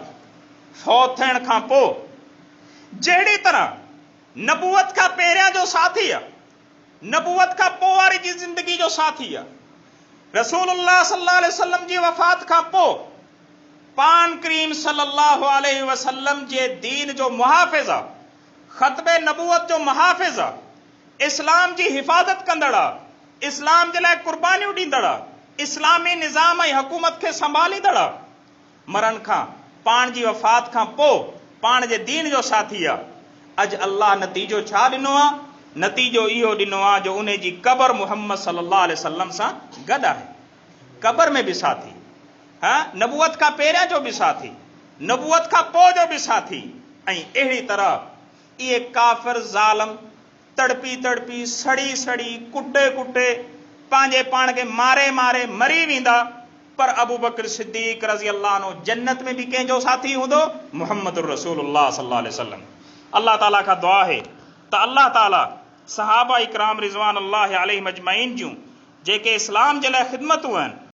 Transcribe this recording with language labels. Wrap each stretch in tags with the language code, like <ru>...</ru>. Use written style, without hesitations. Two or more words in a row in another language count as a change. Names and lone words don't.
<sd>फौत थियण खां पोइ जहिड़ी तरह नबूवत खां पहिरियां जो साथी आहे, नबूवत खां पोइ वारी जी ज़िंदगी जो साथी आहे, रसूलुल्लाह</sd> <ar>صلى الله عليه وسلم</ar> <sd>जी वफ़ात खां पोइ पान करीम</sd> <ar>صلى الله عليه وسلم</ar> <sd>जे दीन जो मुहाफ़िज़ आहे, ख़तबे नबूवत जो मुहाफ़िज़ आहे, इस्लाम जी हिफ़ाज़त कंदड़ आहे, इस्लाम जे लाइ क़ुर्बानियूं ॾींदड़ आहे, इस्लामी निज़ाम ऐं हुकूमत खे संभालींदड़ आहे। मरण खां पाण जी वफ़ात खां पोइ पाण जे दीन जो साथी आहे। अॼु अल्लाह नतीजो छा ॾिनो आहे? नतीजो इहो ॾिनो आहे जो उन जी क़बर मुहम्मद</sd> <ar>صلى الله عليه وسلم</ar> <sd>सां गॾु आहे। क़बर में बि साथी, नबूवत खां पहिरियां जो बि साथी, नबूवत खां पोइ जो बि साथी। ऐं अहिड़ी तरह इहे काफ़िर ज़ालिम तड़पी तड़पी सड़ी सड़ी कुटे कुटे पंहिंजे पाण खे मारे मारे मरी वेंदा, पर अबू बकर सिद्दीक़</sd> <ar>رضي الله عنه</ar> <sd>जन्नत में भी कंहिंजो साथी हूंदो,</sd> <ar>محمد رسول الله صلى الله عليه وسلم.</ar> <sd>अल्लाह ताला खां दुआ है त अल्लाह ताला सहाबा इकराम</sd> <ar>رضوان الله عليهم أجمعين</ar> <sd>जूं जेके इस्लाम जे लाइ ख़िदमतूं आहिनि</sd>